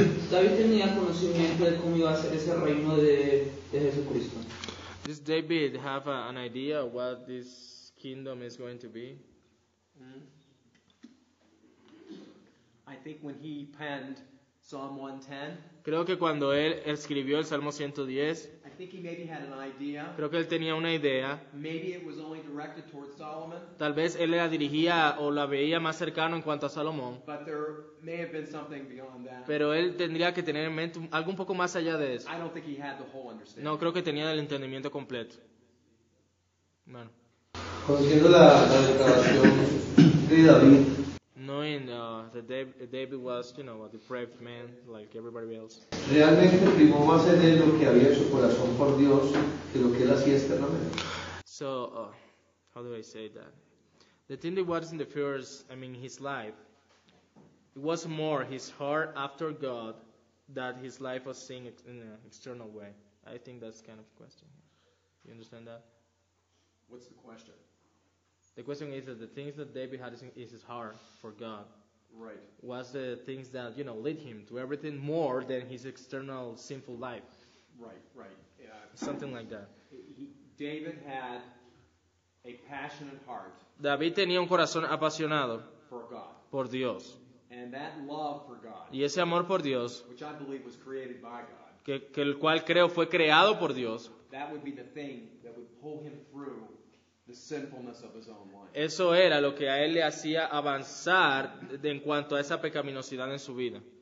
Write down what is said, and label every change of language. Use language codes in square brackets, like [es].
[es] David tenía conocimiento de cómo iba a ser ese reino de Jesucristo. [en] Does David have an idea of what this kingdom is going to be? I think when he penned Psalm 110, [es] Creo que cuando él escribió el Salmo 110, [en] I think he maybe had an idea. [es] creo que él tenía una idea. [en] Maybe it was only directed towards Solomon, [es] Tal vez él la dirigía o la veía más cercano en cuanto a Salomón, [en] but there may have been something beyond that. [es] pero él tendría que tener en mente algo un poco más allá de eso. [en] I don't think he had the whole understanding. [es] No creo que tenía el entendimiento completo. Bueno, Conociendo la declaración de David, [en] knowing that David was, a depraved man like everybody else. [es] realmente primó más en él lo que había en su corazón por Dios que lo que él hacía externamente. [en] So, how do I say that? The thing that was in the first, his life, it was more his heart after God that his life was seen in an external way. I think that's kind of the question. You understand that? What's the question? The question is that the things that David had in his heart for God Right. was the things that, lead him to everything more than his external sinful life. Right. Something like that. David had a passionate heart [es] David tenía un corazón apasionado [en] for God. [es] por Dios. [en] And that love for God, [es] Y ese amor por Dios, [en] which I believe was created by God, [es] que el cual creo fue creado por Dios, [en] that would be the thing that would pull him through the sinfulness of his own life. [es] eso era lo que a él le hacía avanzar en cuanto a esa pecaminosidad en su vida.